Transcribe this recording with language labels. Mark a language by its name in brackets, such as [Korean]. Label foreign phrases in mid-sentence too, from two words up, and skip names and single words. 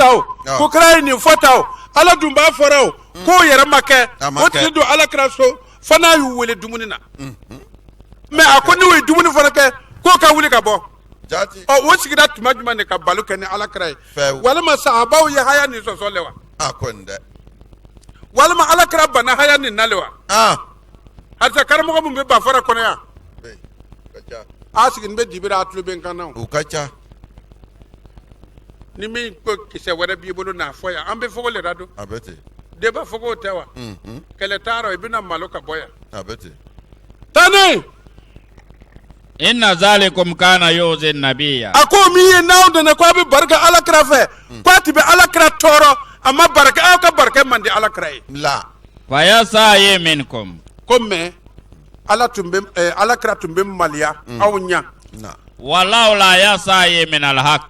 [Bambara] ta o ko kira ye nin fɔ ta o ala dun b'a fɔra o k'o yɛrɛ ma kɛ o tigi don alakira so fo n'a y'u wele dumuni na mɛ a ko n'u ye dumuni fana kɛ k'o ka wuli ka bɔ o sigira tuma jumɛn de ka balo kɛ ni alakira ye walima sahabaw ye haya nin sɔsɔ le wa walima alakira bana haya nin na le wa halisa karamɔgɔ min bɛ Bafara kɔnɔ yan a sigilen bɛ dibira a tulo bɛ n kan na o ka ca ni min ko kisɛ wɛrɛ b'i bolo n'a fɔ yan an bɛ fogo le la don de b'a fɔ k'o tɛ wa kɛlɛ t'a rɔ i bɛna malo ka bɔ yan tani [Arabic] إن ذلكم كان يؤذي النبي [Bambara] a ko min ye n'aw donna ko a bɛ barika alakira fɛ ko a tɛ bɛ alakira tɔɔrɔ a ma barika aw ka barika man di alakira ye [Arabic] فيستحيي منكم [Bambara] ko mɛ alakira tun bɛ maliya aw ɲa [Arabic] والله لا يستحيي من الحق